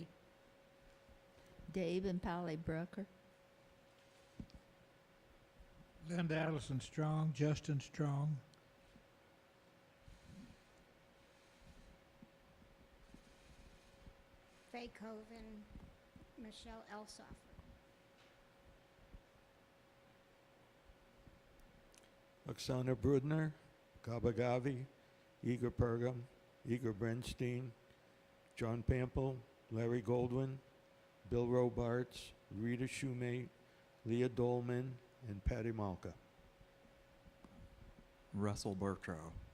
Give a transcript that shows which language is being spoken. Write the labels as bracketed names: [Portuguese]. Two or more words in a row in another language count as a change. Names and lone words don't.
[English] Dave and Polly Brucker. Linda Allison Strong, Justin Strong. Faye Coven, Michelle Elsoffer. Oksana Brudner, Gaba Gavi, Igor Pergam, Igor Brenstein, John Pample, Larry Goldwyn, Bill Robarts, Rita Shoemate, Leah Dolman, and Patty Malka. Russell Bertrow.